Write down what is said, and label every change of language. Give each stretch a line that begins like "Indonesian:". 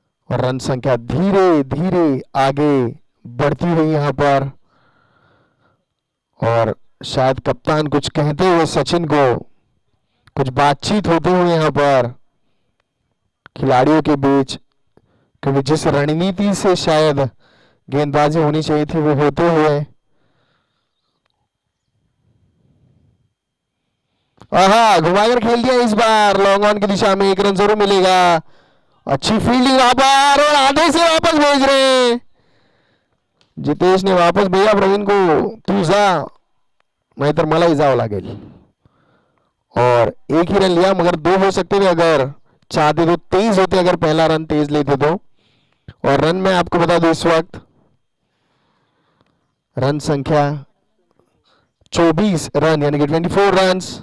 Hindi: और रन संख्या धीरे धीरे आगे बढ़ती हुई यहां पर, और शायद कप्तान कुछ कहते हुए सचिन को, कुछ बातचीत होते हुए यहां पर खिलाड़ियों के बीच, क्योंकि जिस रणनीति से शायद गेंदबाजी होनी चाहिए थी वो होते हुए। आहा, घुमाकर खेल दिया इस बार, लॉन्ग ऑन की दिशा में 1 रन जरूर मिलेगा। अच्छी फील्डिंग वहां पर, और आधे से वापस भेज रहे हैं। जितेश ने वापस भेजा प्रवीण को,
Marathi: तू जा नाहीतर मलाही जावं लागेल।
Hindi: और 1 ही रन लिया, मगर 2 हो सकते थे अगर चाहते तो, तेज होते अगर पहला रन तेज लेते तो। और रन मैं आपको बता दूं, इस वक्त रन संख्या 24 रन, यानी कि 24 रन।